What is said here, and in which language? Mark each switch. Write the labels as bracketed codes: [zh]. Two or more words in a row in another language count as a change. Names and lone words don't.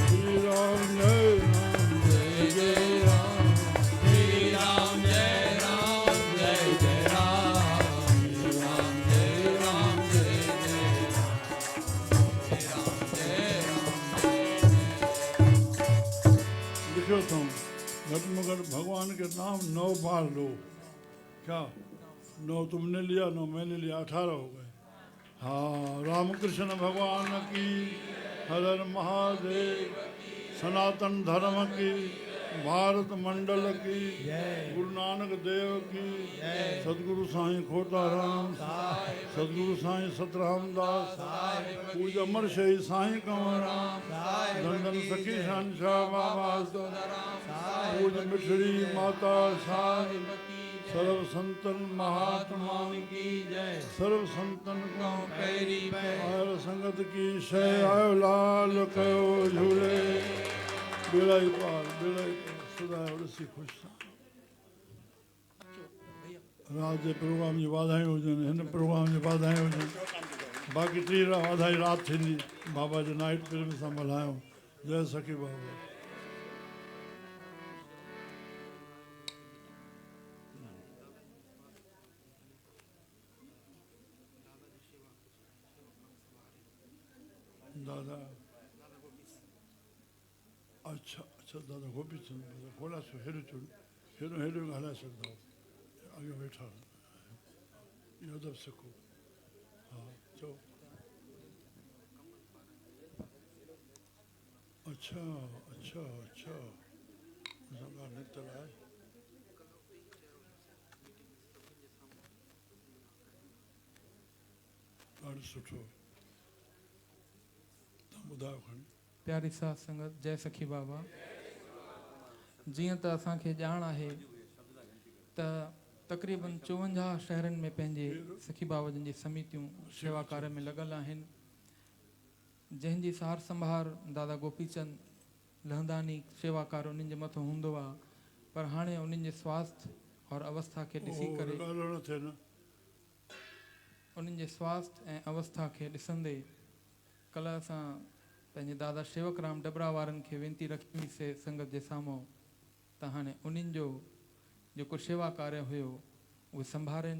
[hi] श्री राम जय राम, जय जय राम। श्री राम जय राम, जय जय राम। श्री राम जय राम, जय जय राम। श्री राम जय राम। लिखो तुम घट में घट भगवान के नाम 9 बार लो। क्या 9 तुमने लिया, 9 मैंने लिया, 18 हो गए। हाँ, रामकृष्ण भगवान की, हर हर महादेव। सनातन धर्म की, भारत मंडल की, गुरु नानक देव की, सदगुरु साईं खोताराम, सदगुरु साईं सतरामदास, पूज अमर शही साईं कंवराम, धन सखी शहंशाह बाबा, पूज मिठड़ी माता साई। सर्व संतन महात्मा की जय। [sd] सर्व संतन को पैरी पैर संगत की शय। आयो लाल कयो झूले। बेड़ाई पार, बेड़ाई पार। सदा उड़सी खुश था। रात जे प्रोग्राम जी वाधायूं हुजनि, हिन प्रोग्राम जी वाधायूं हुजनि। बाक़ी 3 वाधाई राति थींदी। बाबा जो नाइट प्रेम सां मल्हायूं। जय सखी बाबा। दादा अच्छा अच्छा, दादा गोपी चंद खोला सो हेॾो चुन, हेॾो हेॾो ॻाल्हाए सघंदा अॻियां वेठा इहो अदब सिखो। हा चओ। अच्छा अच्छा अच्छा, असां ॻाल्हि निकितल आहे। ॾाढो सुठो। तव्हां ॿुधायो खणी। प्यारी साध संगत, जय सखी बाबा। जीअं त असांखे ॼाण आहे त तक़रीबन 54 शहरनि में पंहिंजे सखी बाबा जन जी समितियूं शेवा कार्य में लॻल आहिनि, जंहिंजी सार संभार दादा गोपीचंद लहंदानी शेवा कार्य उन्हनि जे मथां हूंदो आहे। पर हाणे उन्हनि जे स्वास्थ्य और अवस्था खे ॾिसी करे, उन्हनि जे स्वास्थ्य ऐं अवस्था खे ॾिसंदे कल्ह असां पंहिंजे दादा शेवक राम डबरा वारनि खे वेनती रखी हुईसीं संगत जे साम्हूं त हाणे उन्हनि जो जेको शेवा कार्य हुयो उहे संभारनि।